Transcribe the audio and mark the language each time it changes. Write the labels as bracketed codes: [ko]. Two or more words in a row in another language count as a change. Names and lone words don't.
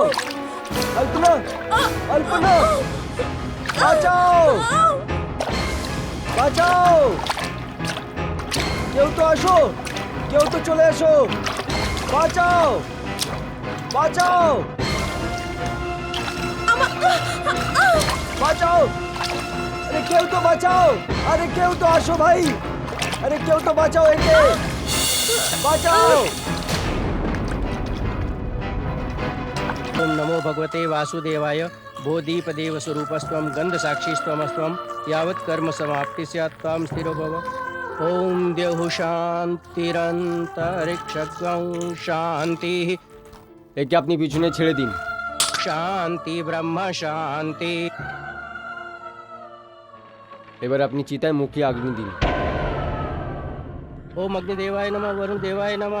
[bn] অল্পনা অল্পনা, বাঁচাও বাঁচাও, কেউ তো আসো, কেউ তো চলে আসো, বাঁচাও বাঁচাও বাঁচাও, আরে কেউ তো বাঁচাও, আরে কেউ তো আসো ভাই, আরে কেউ তো বাঁচাও, একে বাঁচাও। [sa] ओम नमो भगवते वासुदेवाय बोधीपदेव स्वरूपस्त्वं गंध साक्षीस्त्वमस्त्वं यावत् कर्म समाप्ति स्यात् त्वं स्थिरो भव। ओम देहु शान्तिरन्तरिक्षगं शांति [bn] একে আপনি পিছনে ছেড়ে দিন। [sa] शांति ब्रह्म शांति। [bn] এবার আপনি চিতায় মুখে আগুন দিন। [sa] ओम अग्निदेवाय नमः, वरुण देवाय नमः।